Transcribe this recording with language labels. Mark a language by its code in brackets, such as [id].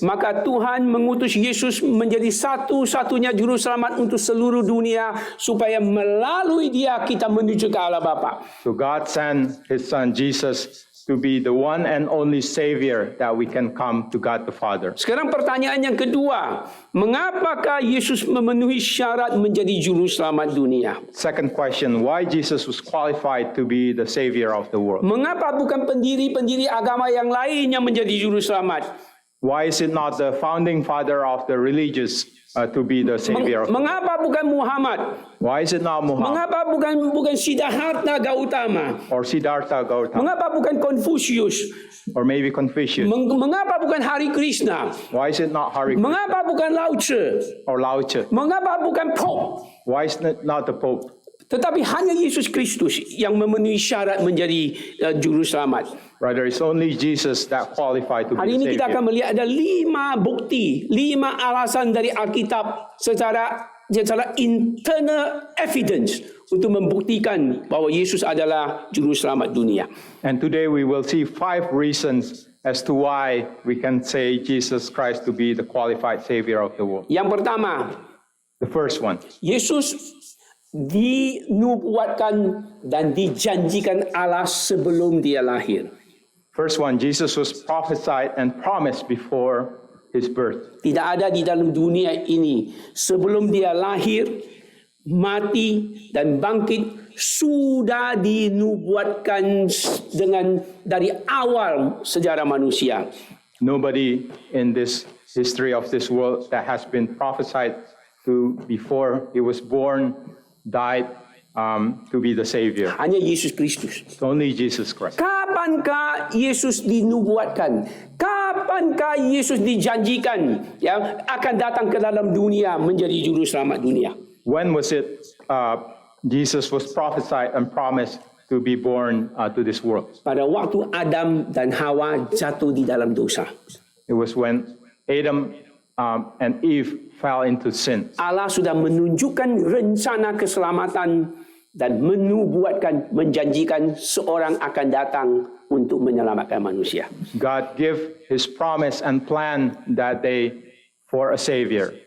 [id] Maka Tuhan mengutus Yesus menjadi satu-satunya juru selamat untuk seluruh dunia, supaya melalui dia kita menuju ke Allah Bapa. [en] So God sent His Son Jesus to be the one and only Savior that we can come to God the Father. [id] Sekarang pertanyaan yang kedua, mengapakah Yesus memenuhi syarat menjadi juru selamat dunia? [en] Second question, why Jesus was qualified to be the Savior of the world? [id] Mengapa bukan pendiri-pendiri agama yang lain yang menjadi juru selamat? [en] Why is it not the founding father of the religious to be the Savior of the world? [id] Mengapa bukan Muhammad? [en] Why is it not Muhammad [id] Mengapa bukan Siddhartha Gautama? [en] or Siddhartha Gautama [id] Mengapa bukan Confucius? [en] or maybe Confucius? [id] Mengapa bukan Hari Krishna? [en] Why is it not Hari Krishna [id] Mengapa bukan Lao Tzu? [en] or Lao Tzu? [id] Mengapa bukan Pope? [en] Why is it not the Pope? [id] Tetapi hanya Yesus Kristus yang memenuhi syarat menjadi juru selamat. [en] Rather, it's only Jesus that qualified to [id] Hari [en] be [id] ini [en] the [id] kita akan [en] Savior. [id] melihat ada 5 bukti, 5 alasan dari Alkitab secara [en] internal evidence [id] untuk membuktikan bahwa Yesus adalah juru selamat dunia. [en] And today we will see 5 reasons as to why we can say Jesus Christ to be the qualified Savior of the world. [id] Yang pertama, [en] The first one, [id] Yesus dinubuatkan dan dijanjikan Allah sebelum dia lahir. [en] first one, Jesus was prophesied and promised before His birth. [id] Tidak ada di dalam dunia ini sebelum dia lahir, mati dan bangkit sudah dinubuatkan dengan dari awal sejarah manusia. Nobody in this history of this world that has been prophesied to before He was born, died, to be the Savior. Hanya Yesus Kristus. It's only Jesus Christ. Kapankah Yesus dinubuatkan? Kapankah Yesus dijanjikan yang akan datang ke dalam dunia menjadi juru selamat dunia? [en] When was it Jesus was prophesied and promised to be born to this world? [id] Pada waktu Adam dan Hawa jatuh di dalam dosa. [en] It was when Adam and Eve fell into sin. [id] Allah sudah menunjukkan rencana keselamatan dan menubuatkan, menjanjikan seorang akan datang untuk menyelamatkan manusia. [en] God gave His promise and plan that day for a Savior.